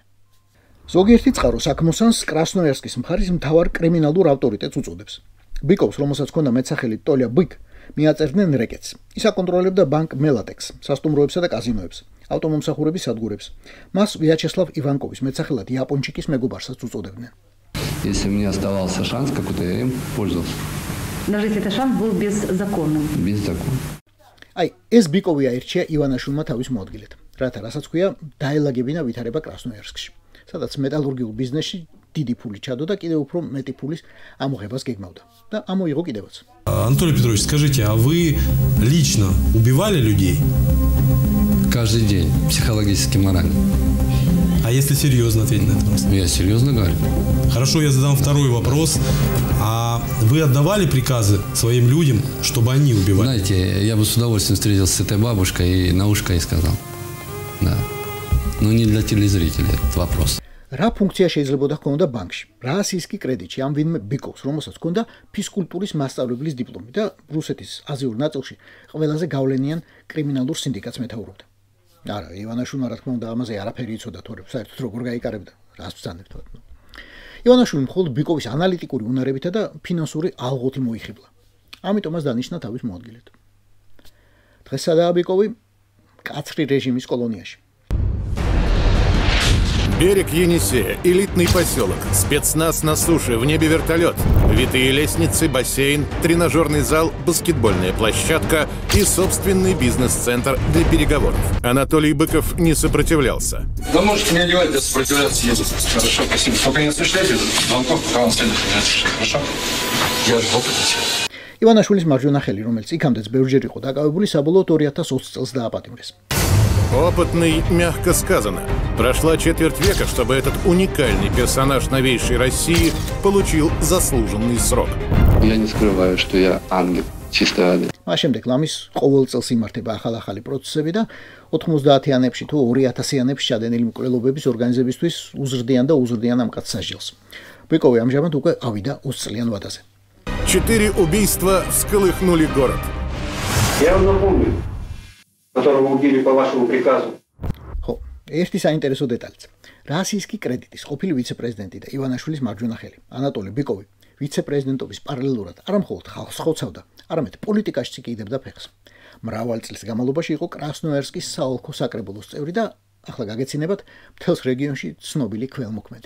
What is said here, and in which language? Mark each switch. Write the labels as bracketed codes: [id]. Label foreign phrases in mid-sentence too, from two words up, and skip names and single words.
[ka] ზოგიერთი წყარო საქმოსანს კრასნოიარსკის მხარის მთავარ კრიმინალურ ავტორიტეტს უწოდებს. ბიკოვს, რომელსაც ჰქონდა მეტსახელი ტოლია ბიკ, მიაწერდნენ რეკეტს. ის აკონტროლებდა ბანკ მელატექს, სასტუმროებსა და კაზინოებს, ავტომომსახურების სადგურებს. მას ვიაჩესლავ ივანკოვის მეტსახელად იაპონჩიკის მეგობარსაც უწოდებდნენ. [ru] Если мне оставался шанс какой-то, я им пользовался. Даже если этот шанс был беззаконным. Без закона. [ka] აი, ეს ბიკოვი აირჩია ივანაშვილმა თავის მოადგილედ. რათა რასაც ქვია, დაელაგებინა ვითარება კრასნოიარსკში, სადაც მეტალურგიულ ბიზნესში დიდი ფული ჩადო და კიდევ უფრო მეტი ფულის ამოღებას გეგმავდა. და ამოიღო კიდევაც. [ru] Анатолий Петрович, скажите, а вы лично убивали людей? Каждый день. Психологически, морально. А если серьезно ответить на этот вопрос? Я серьезно говорю. Хорошо, я задам второй вопрос. А вы отдавали приказы своим людям, чтобы они убивали? Знаете, я бы с удовольствием встретился с этой бабушкой и на ушко ей сказал. Да. Но не для телезрителей этот вопрос. [ka] რა ფუნქცია შეიძლებოდა ჰქონდა ბანკში? რა ასისკი კრედიტში ამ ვინმე ბიკოვს, რომელსაც ჰქონდა ფიზკულტურის მასწავლებლის დიპლომი და რუსეთის აზიურ ნაწილში ყველაზე გავლენიან კრიმინალურ სინდიკატს მეთაურობდა. არა, ივანაშვილმა რა თქმა უნდა ამაზე არაფერი იცოდა თორემ, საერთოდ როგორ გაიკარებდა, რას ბრძანებთ. ივანაშვილი მხოლოდ ბიკოვის ანალიტიკური უნარებითა და ფინანსური ალღოთი მოიხიბლა. ამიტომაც დანიშნა თავის მოადგილედ. დღესადაა ბიკოვი კაცრი რეჟიმის კოლონიაში. [ru] Берег Енисея, элитный поселок, спецназ на суше, в небе вертолет, витые лестницы, бассейн, тренажерный зал, баскетбольная площадка и собственный бизнес-центр для переговоров. Анатолий Быков не сопротивлялся. Вы можете не одевать, для сопротивляться ездить. Хорошо, спасибо. Только не осуществляйте звонков, пока вам следует не осуществить. Хорошо? Я же в опыте. [ka] ივანაშვილის მარჯვენა ხელი, რომელიც იქამდეც ბევრჯერ იყო დაკავებული, საბოლოოდ 2020 წელს დააპატიმრეს. [ru] Опытный, мягко сказано. Прошла четверть века, чтобы этот уникальный персонаж новейшей России получил заслуженный срок. Я не скрываю, что я ангел чистой воды. [ka] მას შემდეგ ლამის ყოველ წელს იმართება ახალ-ახალი პროცესები და 90-იანებში თუ 2000-იანებში ჩადენილი მკვლელობების ორგანიზებისთვის უზრდიან და უზრდიან ამ კაცს სასჯელს. ბიკოვი ამჟამად უკვე ავიდა 20 წლიან ვადაზე. [ru] 4 убийства всколыхнули город. Я вам напомню, которого убили по вашему приказу. [ka] ხო, ერთი საინტერესო დეტალიც. რასისტი კრედიტის ყოფილი ვიცე-პრეზიდენტი და ივანაშვილის მარჯვენა ხელი, ანატოლი ბიკოვი, ვიცე-პრეზიდენტობის პარალელურად არამხოლოდ ხალხს ხოცავდა, არამედ პოლიტიკაშიც იყიდებდა ფეხს. მრავალი წლის განმავლობაში იყო კრასნოიარსკის საოლქო საკრებულოს წევრი და ახლა გაგეცინებათ მთელს რეგიონში ცნობილი ქველმოქმედი.